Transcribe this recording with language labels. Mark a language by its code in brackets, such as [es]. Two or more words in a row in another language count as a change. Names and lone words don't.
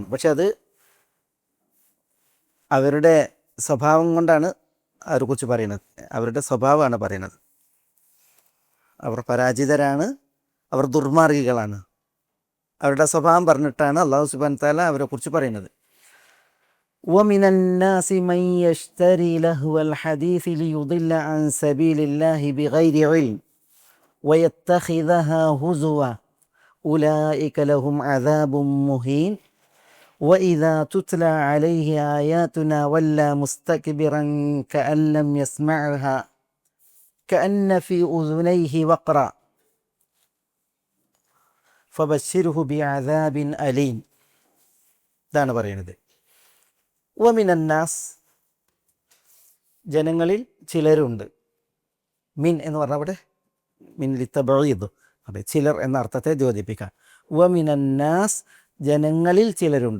[ml] പക്ഷെ അത് അവരുടെ സ്വഭാവം കൊണ്ടാണ് അവരെക്കുറിച്ച് പറയുന്നത്. അവരുടെ സ്വഭാവമാണ് പറയുന്നത്. അവർ പരാജിതരാണ്, അവർ ദുർമാർഗികളാണ്. അവരുടെ സ്വഭാവം പറഞ്ഞിട്ടാണ് അല്ലാഹു [ar] سبحانه وتعالى [ml] അവരെക്കുറിച്ച് പറയുന്നത്. [ar] وَمِنَ النَّاسِ مَن يَشْتَرِي لَهْوَ الْحَدِيثِ لِيُضِلَّ عَن سَبِيلِ اللَّهِ بِغَيْرِ عِلْمٍ وَيَتَّخِذَهَا هُزُوًا أُولَئِكَ لَهُمْ عَذَابٌ مُهِينٌ وَإِذَا تُتْلَى عَلَيْهِ آيَاتُنَا وَلَّى مُسْتَكْبِرًا كَأَن لَّمْ يَسْمَعْهَا كَأَنَّ فِي أُذُنَيْهِ وَقْرًا فَبَشِّرْهُ بِعَذَابٍ أَلِيمٍ. [ml] ഇതാണ് പറയുന്നത്. വമിനന്നാസ്, ജനങ്ങളിൽ ചിലരുണ്ട്. മിൻ എന്ന് പറഞ്ഞാൽ അവിടെ [ar] من للتبعيض, [ml] അതെ, ചിലർ എന്ന അർത്ഥത്തെ ദ്യോതിപ്പിക്കാൻ. വമിനന്നാസ്, ജനങ്ങളിൽ ചിലരുണ്ട്.